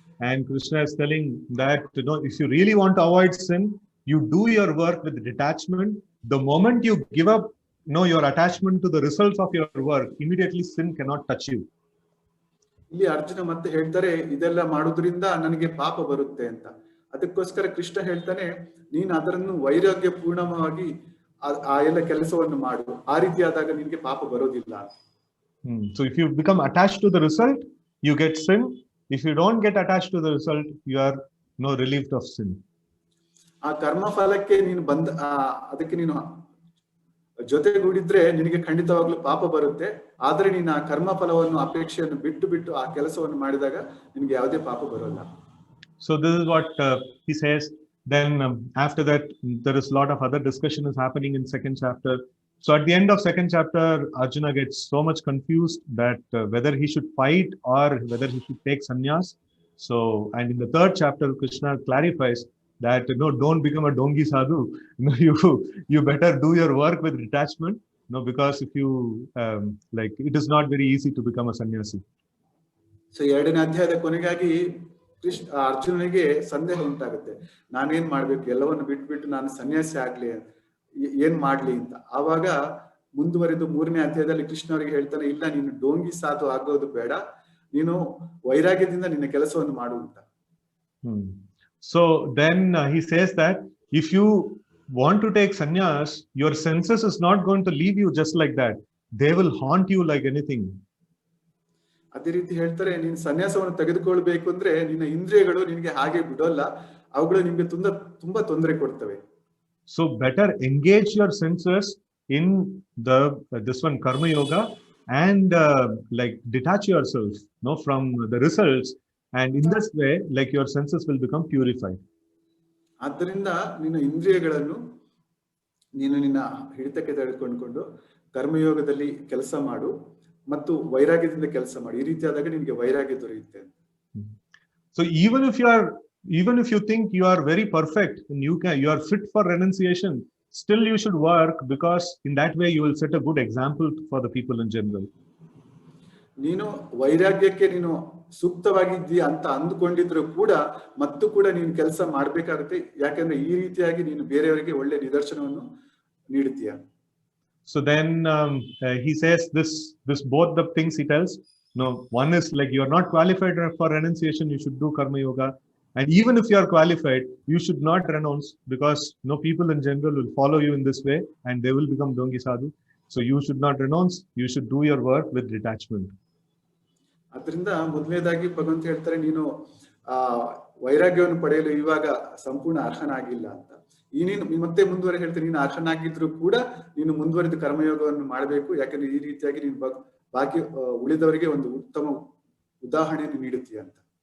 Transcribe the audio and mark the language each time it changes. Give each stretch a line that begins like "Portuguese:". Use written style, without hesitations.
English: And Krishna is telling that, if you really want to avoid sin, you do your work with detachment. The moment you give up, your attachment to the results of your work, immediately sin cannot touch you.
Kannada: ಇಲ್ಲಿ ಅರ್ಜುನ ಮತ್ತೆ ಹೇಳ್ತಾರೆ ಇದೆಲ್ಲ ಮಾಡೋದ್ರಿಂದ ನನಗೆ ಪಾಪ ಬರುತ್ತೆ ಅಂತ. ಅದಕ್ಕೋಸ್ಕರ ಕೃಷ್ಣ ಹೇಳ್ತಾನೆ ನೀನ್ ಅದನ್ನು ವೈರಾಗ್ಯ ಪೂರ್ಣವಾಗಿ ಆ ಎಲ್ಲ ಕೆಲಸವನ್ನು ಮಾಡು, ಆ ರೀತಿ ಆದಾಗ ನಿನ್ಗೆ ಪಾಪ ಬರೋದಿಲ್ಲ.
English: So if you become attached to the result, you get sin. If you don't get attached to the result, you are relieved of sin.
Kannada: ಆ ಕರ್ಮ ಫಲಕ್ಕೆ ನೀನು ಅದಕ್ಕೆ ನೀನು ಜೊತೆಗೂಡಿದ್ರೆ ನಿನಗೆ ಖಂಡಿತವಾಗ್ಲೂ ಪಾಪ ಬರುತ್ತೆ. ಆದ್ರೆ ನೀನು ಆ ಕರ್ಮ ಫಲವನ್ನು ಅಪೇಕ್ಷೆಯನ್ನು ಬಿಟ್ಟು ಆ ಕೆಲಸವನ್ನು ಮಾಡಿದಾಗ ನಿನಗೆ ಯಾವುದೇ ಪಾಪ ಬರೋಲ್ಲ.
English: So this is what he says. Then after that, there is a lot of other discussion is happening in second chapter. So at the end of second chapter, Arjuna gets so much confused that whether he should fight or whether he should take sannyas. So, and in the third chapter, Krishna clarifies that don't become a dongi sadhu. You better do your work with detachment. Because if you it is not very easy to become a sannyasi.
Kannada: So ಎರಡನೇ ಅಧ್ಯಾಯದ ಕೊನೆಗಾಗಿ ಅರ್ಜುನನಿಗೆ ಸಂದೇಹ ಉಂಟಾಗುತ್ತೆ. ನಾನೇನ್ ಮಾಡ್ಬೇಕು, ಎಲ್ಲವನ್ನು ಬಿಟ್ಬಿಟ್ಟು ನಾನು ಸನ್ಯಾಸಿ ಆಗ್ಲಿ, ಏನ್ ಮಾಡ್ಲಿ ಅಂತ. ಆವಾಗ ಮುಂದುವರೆದು ಮೂರನೇ ಅಧ್ಯಾಯದಲ್ಲಿ ಕೃಷ್ಣ ಅವರಿಗೆ ಹೇಳ್ತಾನೆ, ಇಲ್ಲ ನೀನು ಡೋಂಗಿ ಸಾಧು ಆಗೋದು ಬೇಡ, ನೀನು ವೈರಾಗ್ಯದಿಂದ ನಿನ್ನ ಕೆಲಸವನ್ನು ಮಾಡು ಅಂತ.
English: So then he says that if you want to take sannyas, your senses is not going to leave you just like that. They will haunt you like anything.
Kannada: ಅದೇ ರೀತಿ ಹೇಳ್ತಾರೆ, ನೀನು ಸನ್ಯಾಸವನ್ನು ತೆಗೆದುಕೊಳ್ಬೇಕು ಅಂದ್ರೆ ನಿನ್ನ ಇಂದ್ರಿಯಗಳು ನಿನಗೆ ಹಾಗೆ ಬಿಡೋಲ್ಲ, ಅವುಗಳು ನಿಮ್ಗೆ ತುಂಬಾ ತೊಂದರೆ ಕೊಡ್ತವೆ.
English: So better engage your senses in this one karma yoga and detach yourself from the results, and in this way your senses will become purified.
Kannada: ಆದ್ದರಿಂದ ನಿನ್ನ ಇಂದ್ರಿಯಗಳನ್ನು ನೀನು ನಿನ್ನ ಹಿಡಿತಕ್ಕೆ ತೆಗೆದುಕೊಂಡು ಕರ್ಮಯೋಗದಲ್ಲಿ ಕೆಲಸ ಮಾಡು ಮತ್ತು ವೈರಾಗ್ಯದಿಂದ ಕೆಲಸ ಮಾಡು. ಈ ರೀತಿ ಆದಾಗ ನಿನಗೆ ವೈರಾಗ್ಯ ದೊರೆಯುತ್ತೆ.
English: So even if you think you are very perfect and you are fit for renunciation, still you should work, because in that way you will set a good example for the people in general.
Kannada: ನೀನು ವೈರಾಗ್ಯಕ್ಕೆ ನೀನು ಸೂಕ್ತವಾಗಿದ್ದೀಯ ಅಂತ ಅಂದುಕೊಂಡಿದ್ರು ಕೂಡ ಮತ್ತು ಕೂಡ ನೀನು ಕೆಲಸ ಮಾಡ್ಬೇಕಾಗುತ್ತೆ. ಯಾಕಂದ್ರೆ ಈ ರೀತಿಯಾಗಿ ನೀನು ಬೇರೆಯವರಿಗೆ ಒಳ್ಳೆ ನಿದರ್ಶನವನ್ನು ನೀಡುತ್ತೀಯ.
English: So then he says this both the things he tells. One is you are not qualified for renunciation, you should do karma yoga. And even if you are qualified, you should not renounce, because people in general will follow you in this way and they will become dongi sadhu. So you should not renounce, you should do your work with detachment.
Kannada: ಅದರಿಂದ ಮೊದಲನೇದಾಗಿ ಭಗವಂತ ಹೇಳ್ತಾರೆ, ನೀನು ವೈರಾಗ್ಯವನ್ನು ಪಡೆಯಲು ಇವಾಗ ಸಂಪೂರ್ಣ ಅರ್ಹನಾಗಿಲ್ಲ ಅಂತ. ನೀನು ಮತ್ತೆ ಮುಂದುವರೆ ಹೇಳ್ತಾರೆ, ನೀನು ಅರ್ಹನಾಗಿದ್ರು ಕೂಡ ನೀನು ಮುಂದುವರೆದು ಕರ್ಮಯೋಗವನ್ನು ಮಾಡಬೇಕು. ಯಾಕಂದ್ರೆ ಈ ರೀತಿಯಾಗಿ ನೀನು ಬಾಕಿ ಉಳಿದವರಿಗೆ ಒಂದು ಉತ್ತಮ ಉದಾಹರಣೆಯನ್ನು ನೀಡುತ್ತೀಯ ಅಂತ.